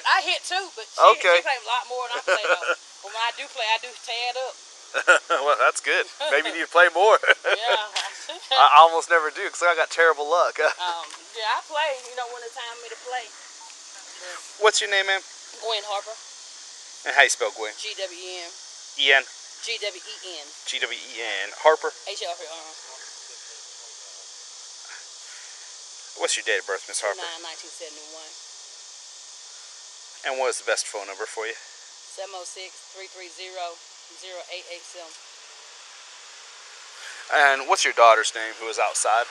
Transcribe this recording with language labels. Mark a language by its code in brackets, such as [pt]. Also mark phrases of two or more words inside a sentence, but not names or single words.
[en] I hit too, but she played a lot more than I play though. But when I do play, I do tear it up. Well, that's good. Maybe you need to play more. Yeah. I almost never do because I got terrible luck. Yeah, I play. You know when it's time for me to play. What's your name, ma'am? Gwen Harper. And how you spell Gwen? G-W-E-N. E-N? G-W-E-N. G-W-E-N. Harper? H-R-P. What's your date of birth, Miss Harper? 1971. And what is the best phone number for you? 706-330-0887. And what's your daughter's name who is outside?